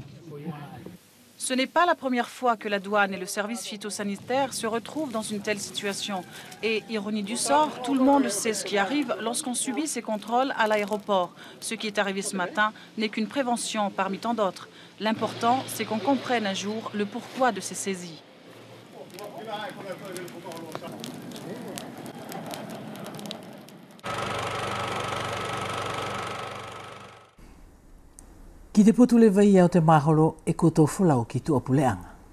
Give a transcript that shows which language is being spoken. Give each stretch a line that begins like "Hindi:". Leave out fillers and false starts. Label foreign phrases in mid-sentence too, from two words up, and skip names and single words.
French: Ce n'est pas la première fois que la douane et le service phytosanitaire se retrouvent dans une telle situation. Et, ironie du sort, tout le monde sait ce qui arrive lorsqu'on subit ces contrôles à l'aéroport. Ce qui est arrivé ce matin n'est qu'une prévention parmi tant d'autres. L'important, c'est qu'on comprenne un jour le pourquoi de ces saisies.
Wallisian: Ki te putu le vai au te maholo e koto fulau ki tu opuleanga.